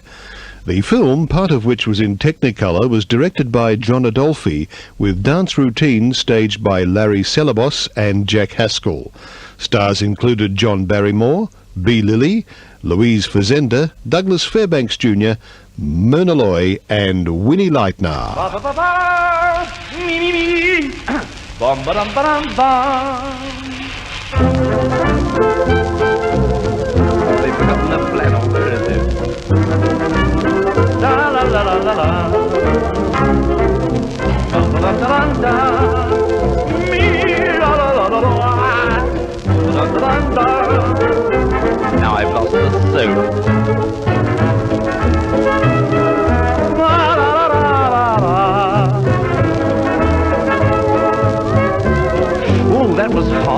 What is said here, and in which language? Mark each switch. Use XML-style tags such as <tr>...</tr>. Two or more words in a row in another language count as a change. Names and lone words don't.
<en>The film, part of which was in Technicolor, was directed by John Adolphi, with dance routines staged by Larry Celebos and Jack Haskell. Stars included John Barrymore, B. Lilly, Louise Fazenda, Douglas Fairbanks Jr., Myrna Loy, and Winnie Leitner. Bum ba dum ba dum bum. They've forgotten the flannel. There it is. La la la la la la. Bum ba dum da dum da. Me la la la la la. Dum da dum da. Now I've lost the soup. La la la la la la. Ooh, that was hot.</en>